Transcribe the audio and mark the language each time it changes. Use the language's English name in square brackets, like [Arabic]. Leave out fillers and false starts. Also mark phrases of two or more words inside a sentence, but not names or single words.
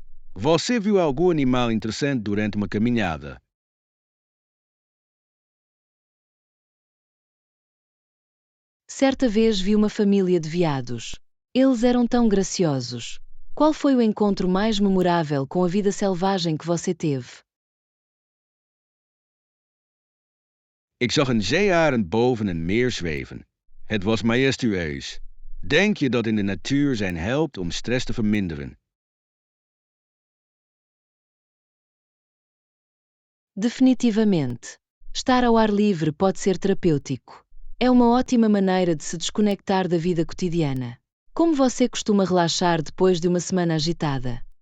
[Portuguese] Você viu algum animal interessante durante uma caminhada? Certa vez vi uma família de veados. Eles eram tão graciosos. Qual foi o encontro mais memorável com a vida selvagem que você teve? [Dutch] Ik zag een zeearend boven een meer zweven. Het was majestueus. Denk je dat in de natuur zijn helpt om stress te verminderen? [Portuguese] Definitivamente. Estar ao ar livre pode ser terapêutico. É uma ótima maneira de se desconectar da vida cotidiana. Como você costuma relaxar depois de uma semana agitada?